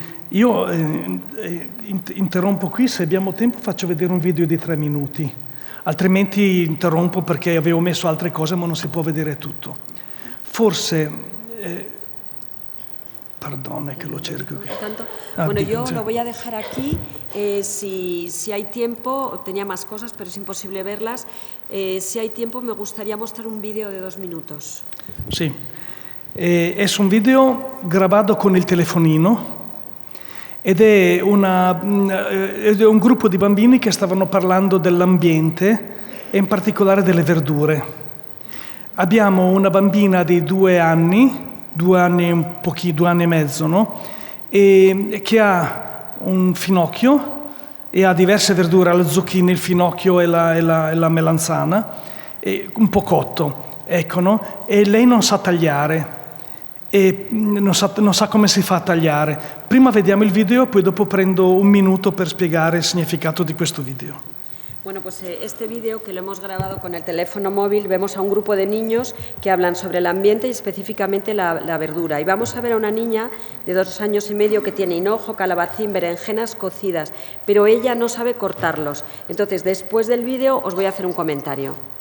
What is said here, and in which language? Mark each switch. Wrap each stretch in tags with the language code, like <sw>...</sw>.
<it>Io interrompo qui, se abbiamo tempo faccio vedere un video di 3 minuti, altrimenti interrompo perché avevo messo altre cose ma non si può vedere tutto. Forse, perdone che lo cerco qui.</it> <es>Bueno, yo lo voy a dejar aquí, si hay tiempo, tenía más cosas pero es imposible verlas, si hay tiempo me gustaría mostrar un video de 2 minutos.</es> <it>Sì. Es un video grabato con il telefonino ed è un gruppo di bambini che stavano parlando dell'ambiente e in particolare delle verdure. Abbiamo una bambina di 2 anni e mezzo, no? E che ha un finocchio e ha diverse verdure, la zucchine, il finocchio e la melanzana, e un po' cotto, ecco, no? E lei non sa tagliare. E non sa come si fa a tagliare. Prima vediamo il video, poi dopo prendo un minuto per spiegare il significato di questo video.</it> <es>Bueno, pues este vídeo que lo hemos grabado con el teléfono móvil, vemos a un grupo de niños que hablan sobre el ambiente y específicamente la verdura. Y vamos a ver a una niña de 2 años y medio que tiene hinojo, calabacín, berenjenas cocidas, pero ella no sabe cortarlos. Entonces, después del vídeo os voy a hacer un comentario.</es>